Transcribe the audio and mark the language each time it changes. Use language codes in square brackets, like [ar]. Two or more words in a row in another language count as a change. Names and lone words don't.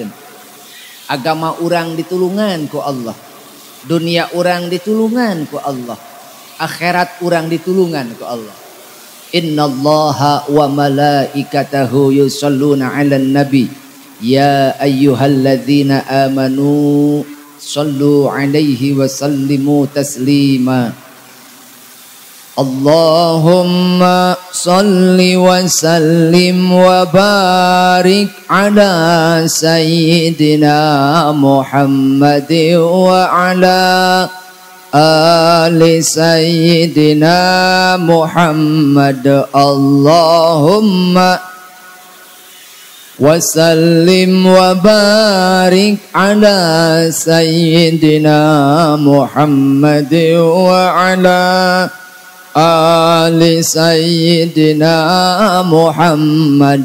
[su] Agama urang ditulungan ku Allah. Dunia urang ditulungan ku Allah. Akhirat urang ditulungan ku Allah. [ar] إن الله وملائكته يصلون على النبي. يا أيها الذين آمنوا صلوا عليه وسلموا تسليما. اللهم صل وسلم وبارك على سيدنا محمد وعلى آل سيدنا محمد. اللهم وسلم وبارك على سيدنا محمد وعلى آل سيدنا محمد.